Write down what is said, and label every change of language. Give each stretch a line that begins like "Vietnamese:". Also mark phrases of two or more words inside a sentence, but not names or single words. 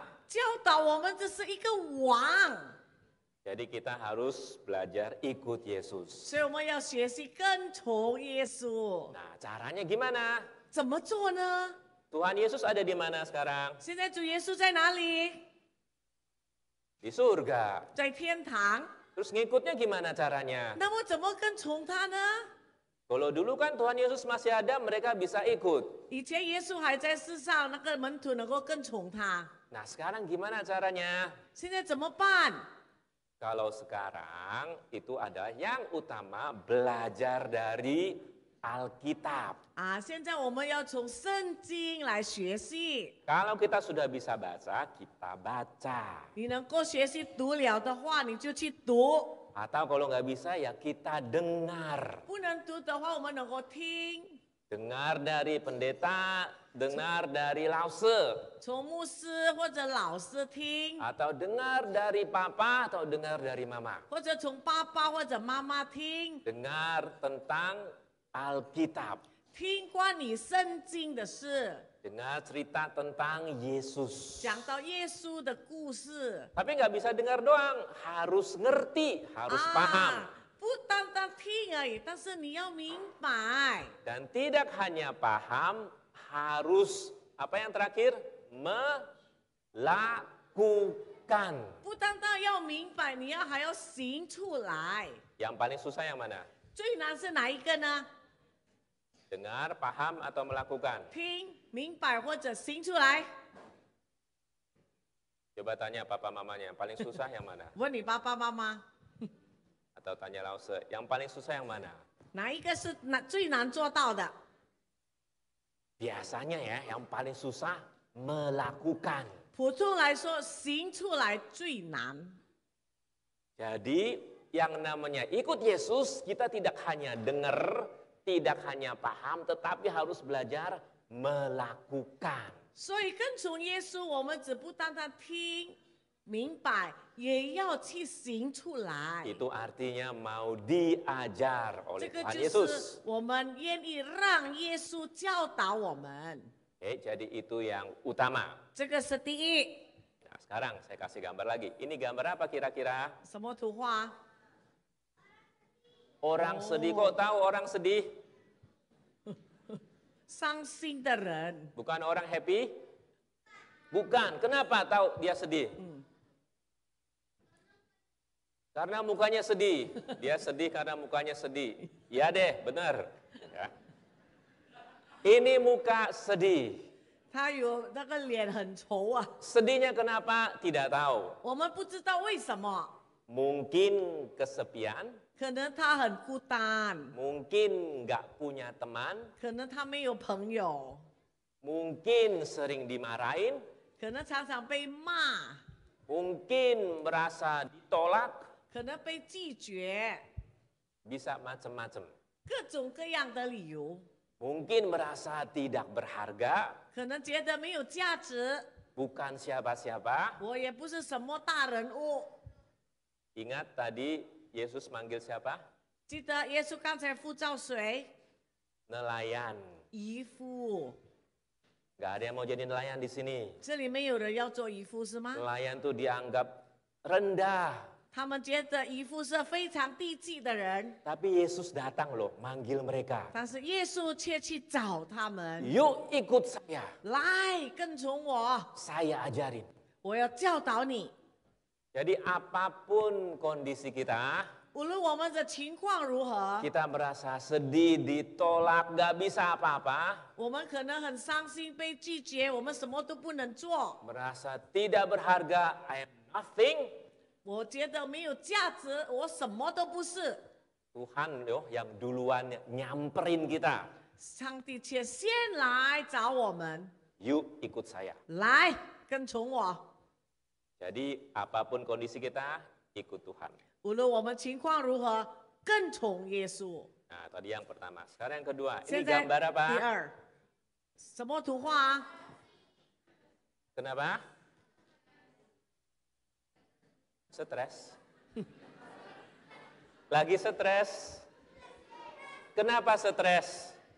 Chinese: 教导我们这是一个王，
Indonesian: Jadi kita harus belajar ikut Yesus.
Chinese: 所以我们要学习跟从耶稣。
Indonesian: Nah, caranya gimana?
Chinese: 怎么做呢？
Indonesian: Tuhan Yesus ada di mana sekarang?
Chinese: 现在主耶稣在哪里？
Indonesian: Di surga.
Chinese: 在天堂。
Indonesian: Terus ngikutnya gimana caranya?
Chinese: 那么怎么跟从他呢？
Indonesian: Kalau dulu kan Tuhan Yesus masih ada, mereka bisa ikut.
Chinese: 以前耶稣还在世上，那个门徒能够跟从他。
Indonesian: Nah, sekarang gimana caranya?
Chinese: 现在怎么办？
Indonesian: Kalau sekarang itu adalah yang utama belajar dari Alkitab.
Chinese: 啊，现在我们要从圣经来学习。
Indonesian: Kalau kita sudah bisa baca, kita baca.
Chinese: 你能够学习读了的话，你就去读；
Indonesian: Atau kalau nggak bisa ya kita dengar.
Chinese: 不能读的话，我们能够听，
Indonesian: Dengar dari pendeta, dengar dari lause.
Chinese: 从牧师或者老师听，
Indonesian: Atau dengar dari papa atau dengar dari mama.
Chinese: 或者从爸爸或者妈妈听，
Indonesian: Dengar tentang Alkitab.
Chinese: 听关于圣经的事，
Indonesian: Dengar cerita tentang Yesus.
Chinese: 讲到耶稣的故事。
Indonesian: Tapi nggak bisa dengar doang, harus ngerti, harus paham.
Chinese: 不单单听而已，但是你要明白。
Indonesian: Dan tidak hanya paham, harus apa yang terakhir? melakukan.
Chinese: 不单单要明白，你还要行出来。
Indonesian: Yang paling susah yang mana?
Chinese: 最难是哪一个呢？
Indonesian: Dengar, paham, atau melakukan?
Chinese: 听、明白或者行出来。
Indonesian: Coba tanya papa mamanya, yang paling susah yang mana?
Chinese: 问你爸爸妈妈，
Indonesian: Atau tanya Lause, yang paling susah yang mana?
Chinese: 哪一个是最难做到的？
Indonesian: Biasanya ya, yang paling susah melakukan.
Chinese: 普通来说，行出来最难。
Indonesian: Jadi yang namanya ikut Yesus, kita tidak hanya dengar, tidak hanya paham, tetapi harus belajar melakukan.
Chinese: 所以跟从耶稣，我们只不单单听、明白，也要去行出来。
Indonesian: Itu artinya mau diajar
Chinese: 这
Indonesian: oleh
Chinese: 个
Indonesian: Tuhan
Chinese: 就
Indonesian: Yesus.
Chinese: 是我们愿意让耶稣教导我们，
Indonesian: Oke, jadi itu yang utama.
Chinese: 这个是第一。
Indonesian: Nah, sekarang saya kasih gambar lagi. Ini gambar apa kira-kira?
Chinese: 什么图画？
Indonesian: Orang sedih, kok tahu orang sedih?
Chinese: 伤心的人，
Indonesian: Bukan orang happy? Bukan. Kenapa tahu dia sedih? Karena mukanya sedih. Dia sedih karena mukanya sedih. Ya deh, benar. Ya. Ini muka sedih.
Chinese: 他有那个脸很愁啊，
Indonesian: Sedihnya kenapa? Tidak tahu.
Chinese: 我们不知道为什么，
Indonesian: Mungkin kesepian,
Chinese: 可能他很孤单，
Indonesian: mungkin nggak punya teman,
Chinese: 可能他没有朋友，
Indonesian: mungkin sering dimarahin,
Chinese: 可能常常被骂，
Indonesian: mungkin merasa ditolak,
Chinese: 可能被拒绝，
Indonesian: bisa macam-macam.
Chinese: 各种各样的理由，
Indonesian: Mungkin merasa tidak berharga,
Chinese: 可能觉得没有价值，
Indonesian: bukan siapa-siapa.
Chinese: 我也不是什么大人物。
Indonesian: Ingat tadi Yesus manggil siapa?
Chinese: 记得耶稣刚才呼召谁？
Indonesian: Nelayan.
Chinese: 渔夫，
Indonesian: Gak ada yang mau jadi nelayan di sini.
Chinese: 这里没有人要做渔夫是吗？
Indonesian: Nelayan tuh dianggap rendah.
Chinese: 他们觉得渔夫是非常低级的人，
Indonesian: Tapi Yesus datang loh, manggil mereka.
Chinese: 但是耶稣却去找他们，
Indonesian: Yuk ikut saya,
Chinese: 来跟从我，
Indonesian: saya ajarin.
Chinese: 我要教导你。
Indonesian: Jadi apapun kondisi kita,
Chinese: 无论我们的情况如何，
Indonesian: kita merasa sedih, ditolak, gak bisa apa-apa.
Chinese: 我们可能很伤心、被拒绝，我们什么都不能做。
Indonesian: Merasa tidak berharga,
English: I am nothing.
Chinese: 我觉得没有价值，我什么都不是。
Indonesian: Tuhan loh yang duluan nyamperin kita.
Chinese: 上帝却先来找我们，
Indonesian: Yuk ikut saya.
Chinese: 来跟从我。
Indonesian: Jadi apapun kondisi kita, ikut Tuhan.
Chinese: 无论我们情况如何，跟从耶稣。
Indonesian: Nah tadi yang pertama. Sekarang yang kedua. Ini
Chinese: 现在
Indonesian: gambar
Chinese: 第
Indonesian: apa?
Chinese: 二，什么图画啊？
Indonesian: Kenapa? Stres. Lagi stres. Kenapa stres?